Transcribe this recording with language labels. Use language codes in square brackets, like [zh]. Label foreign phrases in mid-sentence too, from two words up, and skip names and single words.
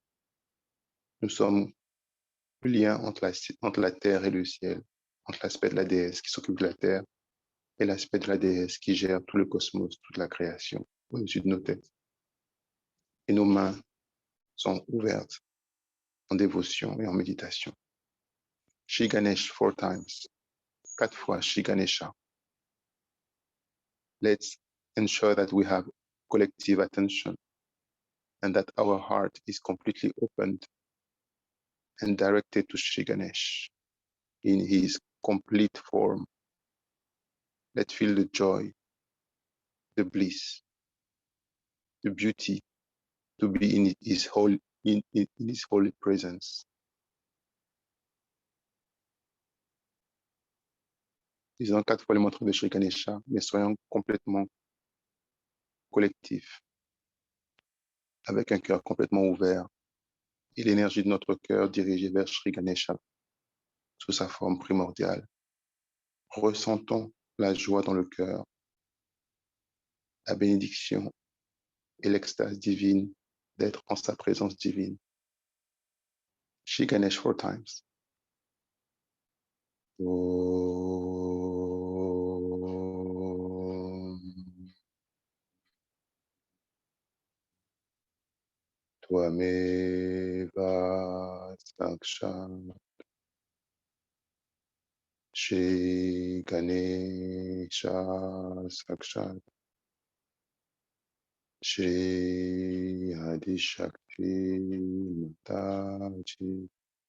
[fr] Nous sommes le lien entre la terre et le ciel, entre l'aspect de la déesse qui s'occupe de la terre et l'aspect de la déesse qui gère tout le cosmos, toute la création au-dessus de nos têtes. Et nos mains sont ouvertes en dévotion et en méditation. [en] Shri Ganesh 4 times, 4 fois Shri Ganesha. Let's ensure that we have collective attention and that our heart is completely opened and directed to Shri Ganesh in his complete form. Let's feel the joy, the bliss, the beauty to be in his holy presence. [fr] Disons 4 fois le mantra de Shri Ganesha, mais soyons complètement collectifs, avec un cœur complètement ouvert et l'énergie de notre cœur dirigée vers Shri Ganesha sous sa forme primordiale. Ressentons la joie dans le cœur, la bénédiction et l'extase divine d'être en sa présence divine. [en] Shri Ganesh 4 times. [sa] त्वमेव साक्षात् श्री गणेश साक्षात् श्री आदिशक्ति माताजी